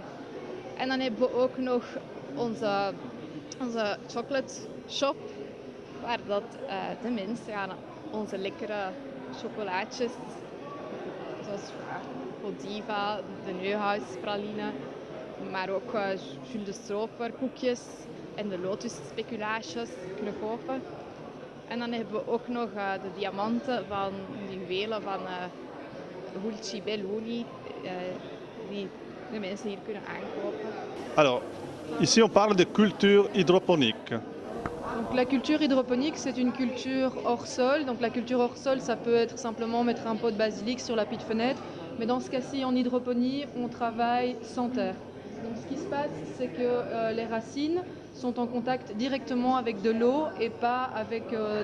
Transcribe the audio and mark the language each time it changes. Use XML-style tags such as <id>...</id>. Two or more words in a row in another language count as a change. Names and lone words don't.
<nl>En dan hebben we ook nog onze</nl> <en>chocolate shop,</en> <nl>waar dat de mensen onze lekkere chocolaatjes, zoals Godiva, de Neuhaus praline, maar ook Jules de Stroper koekjes en de Lotus speculaasjes kunnen kopen. En dan hebben we ook nog de diamanten van de juwelen van Dulci Belluni, die de mensen hier kunnen aankopen.</nl> <fr>Alors, ici on parle de culture hydroponique. Donc, la culture hydroponique, c'est une culture hors sol. Donc la culture hors sol, ça peut être simplement mettre un pot de basilic sur l'appui de fenêtre. Mais dans ce cas-ci, en hydroponie, on travaille sans terre. Donc ce qui se passe, c'est que les racines sont en contact directement avec de l'eau et pas avec de la terre.</fr>